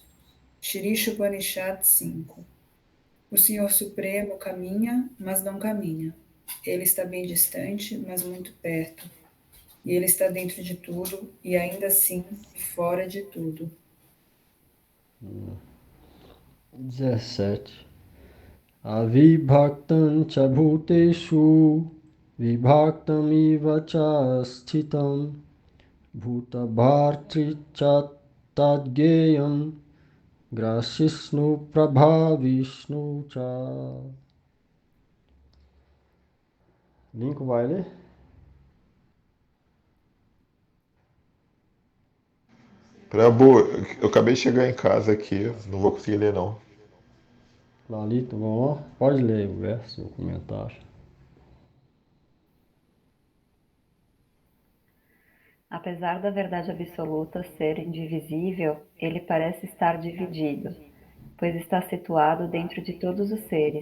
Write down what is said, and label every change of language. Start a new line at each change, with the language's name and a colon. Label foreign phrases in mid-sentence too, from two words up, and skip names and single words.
Portuguese: Shri Upanishad 5. O Senhor Supremo caminha, mas não caminha. Ele está bem distante, mas muito perto. E ele está dentro de tudo e ainda assim fora de tudo. 17.
Sanskrit: अविभक्तं च भूतेषु विभक्तम् इव च स्थितम् भूत भर्तृ च तज्ज्ञेयं ग्रसिष्णु प्रभ विष्णु च.
Portuguese: Linko vai ler? Prabhu, eu acabei de chegar em casa aqui, não vou conseguir ler não. Lalita, vamos lá? Pode ler o verso, o comentário. Apesar da verdade absoluta ser indivisível, ele parece estar dividido, pois está situado dentro de todos os seres.